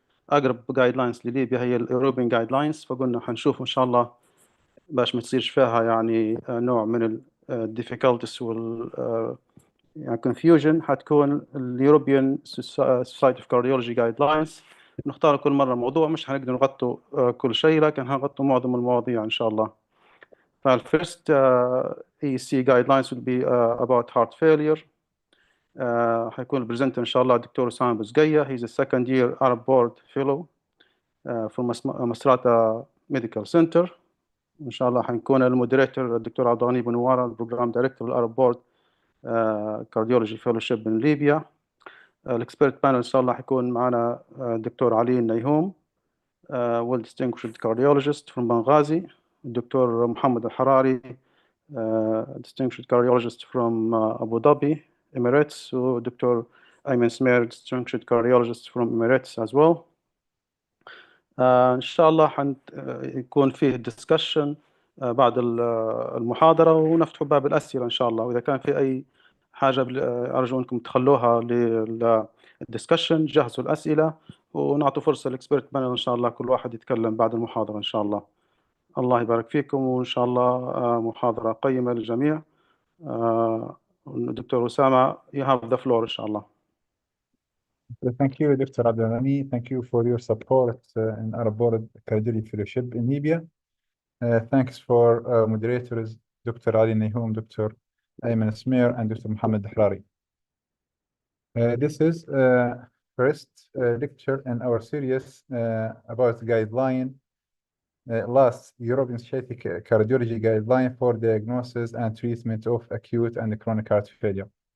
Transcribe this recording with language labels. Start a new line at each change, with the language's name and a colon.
Arabic: اقرب جايد لاينز لليبيا هي الاوروبيان جايد لاينز، فقلنا حنشوف ان شاء الله باش ما تصيرش فيها يعني نوع من الديفيكولتيز وال يعني كونفيوجن.
English: حتكون اليوروبيان سوسايتي اوف كارديولوجي جايد لاينز.
Arabic: نختار كل مره موضوع، مش حنقدر نغطوا كل شيء، لكن هنغطوا معظم المواضيع ان شاء الله.
English: فالفيرست ESC guidelines will be about heart failure.
Arabic: حيكون البرزنتر ان شاء الله الدكتور اسامه بوزقيه.
English: He's a second year Arab board fellow from Misrata medical center.
Arabic: ان شاء الله حنكون المودريتور الدكتور عبد الغني بن نواره،
English: البروجرام دايركتور الارب board cardiology fellowship
Arabic: من ليبيا.
English: الاكسبيرت بانل
Arabic: ان شاء الله حيكون معنا
English: الدكتور علي النيهوم well distinguished cardiologist from Benghazi, الدكتور محمد الحراري distinguished cardiologist from Abu Dhabi Emirates، والدكتور ايمن سمير distinguished cardiologist from Emirates as well.
Arabic: إن شاء الله يكون فيه ديسكشن بعد المحاضرة، ونفتح باب الأسئلة إن شاء الله. وإذا كان في أي حاجة أرجو أنكم تخلوها للديسكشن، جهزوا الأسئلة ونعطوا فرصة للإكسبيرت بانل إن شاء الله كل واحد يتكلم بعد المحاضرة إن شاء الله. الله يبارك فيكم، وإن شاء الله محاضرة قيمة للجميع. دكتور أسامة
English: you have the floor
Arabic: إن شاء الله.
English: Thank you, Dr. Abdelghani. Thank you for your support in our board cardiology fellowship in Libya. Thanks for moderators, Dr. Ali Nahum, Dr. Ayman Smear, and Dr. Mohammed Harari. This is first lecture in our series about guideline, last European Society Cardiology guideline for diagnosis and treatment of acute and chronic heart failure.